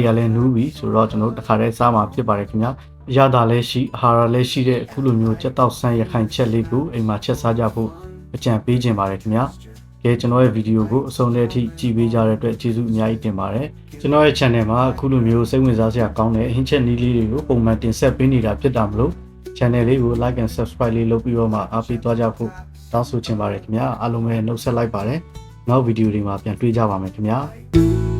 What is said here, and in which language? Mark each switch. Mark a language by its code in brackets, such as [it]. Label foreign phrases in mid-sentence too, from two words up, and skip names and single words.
[my] တွေကလည်းနူးပြီဆိုတော့ကျွန်တော်တို့တစ်ခါတည်းစားမှာဖြစ်ပါတယ်ခင်ဗျာအရသာလည်းရှိအာဟာရလည်းရှိတဲ့အခုလိုမျိုးကြက်တောက်ဆန်းရခိုင်ချက်လေးကိုအိမ်မှာချက်စားကြဖို့အကြံပေးခြင်းပါတယ်ခင်ဗျာကျွန်တော်ရဲ့ဗီဒီယိုကိုအဆုံးထိကြည့်ပေးကြတဲ့အတွက်ကျေးဇူးအများကြီးတင်ပါတယ်ကျွန်တော်ရဲ့ channel မှာအခုလိုမျိုးစိတ်ဝင်စားစရာကောင်းတဲ့ဟင်းချက်နည်းလေးတွေကိုပုံမှန်တင်ဆက်ပေးနေတာဖြစ်တာမလို့ channel လေးကို [en] like and subscribe [my] လေးလုပ်ပြီးတော့မှအားပေးသွားကြဖို့တောင်းဆိုချင်ပါတယ်ခင်ဗျာအားလုံးပဲနှုတ်ဆက်လိုက်ပါတယ်နောက်ဗီဒီယိုတွေမှာပြန်တွေ့ကြပါမယ်ခင်ဗျာ